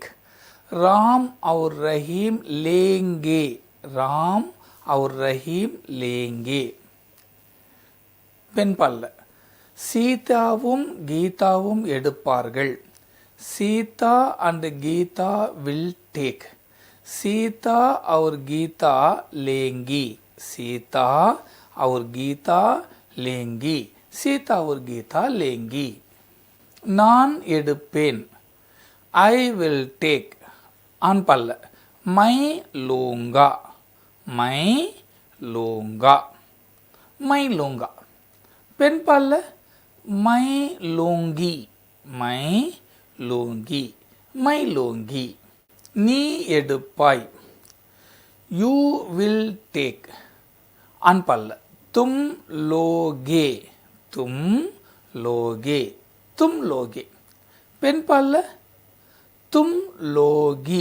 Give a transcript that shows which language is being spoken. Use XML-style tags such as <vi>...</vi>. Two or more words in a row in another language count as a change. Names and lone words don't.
<hi>ராம் और ரஹீம் लेंगे. ராம் और ரஹீம் लेंगे.</hi> <ta>பெண் பல்ல சீதாவும் கீதாவும் எடுப்பார்கள்.</ta> <en>Sita and Gita will take.</en> <hi>सीता और गीता लेंगी. सीता और गीता लेंगी. सीता और गीता लेंगी.</hi> <ta>நான் எடுப்பேன்.</ta> <en>I will take.</en> <ta>ஆண் பல்ல</ta> <hi>मैं लूंगा. मैं लूंगा, मैं लूंगा.</hi> <ta>பெண் பல்ல</ta> <hi>मैं लूंगी. मैं लूंगी, मैं लूंगी.</hi> <ta>நீ எடுப்பாய்.</ta> <en>you will take.</en> <ta>ஆண் பல்ல</ta> <hi>तुम लोगे. तुम लोगे, तुम लोगे.</hi> <ta>பெண் பல்ல</ta> <hi>तुम लोगी.</hi>